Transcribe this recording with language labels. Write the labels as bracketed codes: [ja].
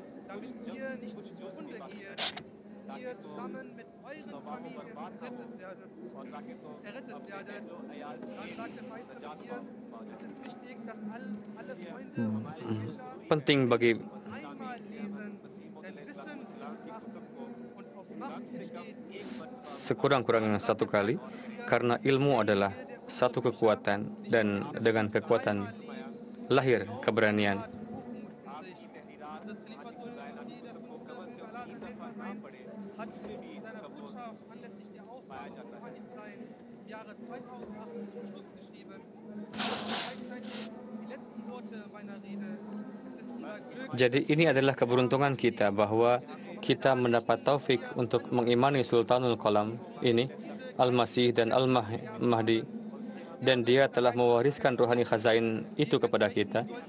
[de] damit ihr nicht zugrunde geht, ihr zusammen mit euren Familien errettet werdet. Dann sagte Meister Messias, es ist wichtig, dass alle Freunde unsere Bücher [id] Penting bagi [de] einmal lesen, denn Wissen ist Macht und aus Macht entsteht [id] sekurang-kurangnya satu kali, karena ilmu adalah satu kekuatan, dan dengan kekuatan lahir keberanian. [de] Unser Khalifatul Masih, der Fünfte, möge Allah sein Helfer sein, hat in seiner Botschaft anlässlich der Ausgabe von Hadith sein im Jahre 2008 zum Schluss geschrieben. Gleichzeitig die letzten Worte meiner Rede. Es ist unser Glück, [id] Jadi ini adalah keberuntungan kita bahwa kita mendapat taufik untuk mengimani Sultanul Qalam ini, Al-Masih dan Al-Mahdi, dan dia telah mewariskan rohani khazain itu kepada kita.